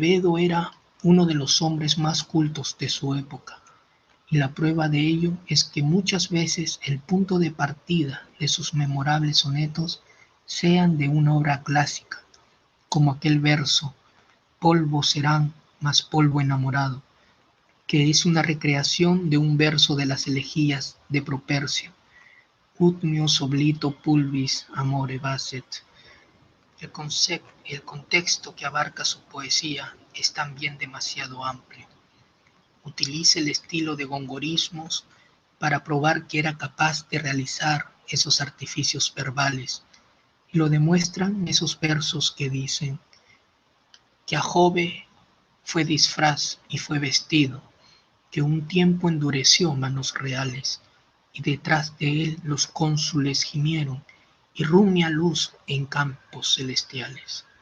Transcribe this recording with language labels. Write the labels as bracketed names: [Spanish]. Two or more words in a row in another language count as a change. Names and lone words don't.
[Spanish] Quevedo era uno de los hombres más cultos de su época, y la prueba de ello es que muchas veces el punto de partida de sus memorables sonetos sean de una obra clásica, como aquel verso "Polvo serán, más polvo enamorado", que es una recreación de un verso de las elegías de Propercio, [Latin] "Ut meus oblito pulvis amore basset". [Spanish] El contexto que abarca su poesía es también demasiado amplio. Utiliza el estilo de gongorismos para probar que era capaz de realizar esos artificios verbales, y lo demuestran esos versos que dicen que a Jove fue disfraz y fue vestido, que un tiempo endureció manos reales, y detrás de él los cónsules gimieron, y rumia luz en campos celestiales.